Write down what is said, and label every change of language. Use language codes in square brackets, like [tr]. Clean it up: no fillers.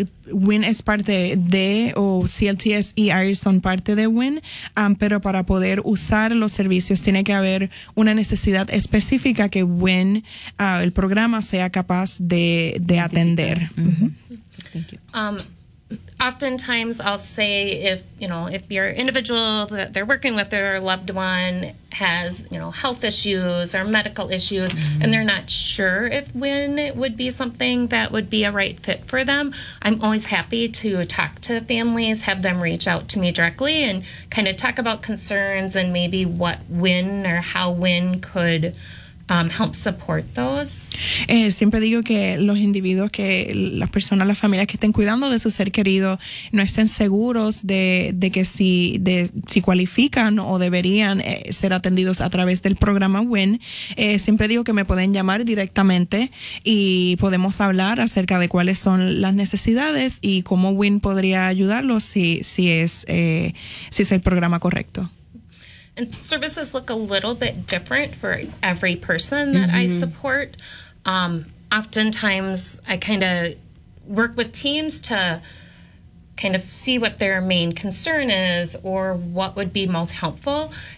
[es] WIN es parte de, o CLTS y IRIS son parte de WIN, pero para poder usar los servicios tiene que haber una necesidad específica que WIN, el programa, sea capaz de atender. [en] Mm-hmm. Thank you. oftentimes I'll say if your individual that they're working with, their loved one has, health issues or medical issues, mm-hmm. and they're not sure if when it would be something that would be a right fit for them, I'm always happy to talk to families, have them reach out to me directly and kind of talk about concerns and maybe what when or how when could help support those. [es] Siempre digo que los individuos, que las personas, las familias que estén cuidando de su ser querido no estén seguros de si cualifican o deberían ser atendidos a través del programa WIN. Siempre digo que me pueden llamar directamente y podemos hablar acerca de cuáles son las necesidades y cómo WIN podría ayudarlos si es el programa correcto. [en] And services look a little bit different for every person that mm-hmm. I support. Oftentimes, I kind of work with teams to kind of see what their main concern is or what would be most helpful.